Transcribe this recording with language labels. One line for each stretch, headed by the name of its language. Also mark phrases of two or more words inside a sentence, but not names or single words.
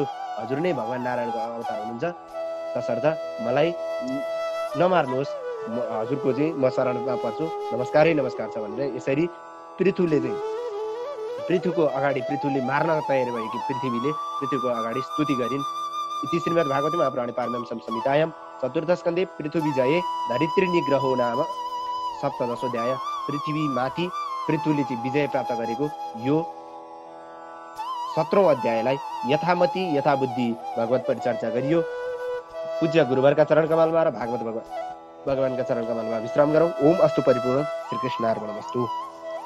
Nepali: हजुर नै भगवान नारायणको अवतार हुनुहुन्छ। तसर्थ मलाई नमार्नुहोस्, हजुरको चाहिँ म शरणमा पर्छु, नमस्कारै नमस्कार छ भनेर यसरी पृथुले चाहिँ पृथुको अगाडि पृथुले मार्न तयार भएकी पृथ्वीले पृथुको अगाडि स्तुति गरिन्।
Sanskrit: इति श्रीमद् भागवते महापुराणे पारमहंस्यां संहितायां चतुर्थस्कन्धे पृथु विजये धरित्री निग्रहो नाम सप्तदशोऽध्याय।
Nepali: पृथ्वी माथि पृथुले चाहिँ विजय प्राप्त गरेको यो 17औं अध्यायलाई यथामति यथाबुद्धि भगवत परिचर्चा गरियो। पूज्य गुरुवरका चरण कमलमा र भागवत भगवानका चरण कमलमा विश्राम गरौँ।
Sanskrit: ओम अस्तु परिपूर्ण। श्री कृष्णार्पणमस्तु।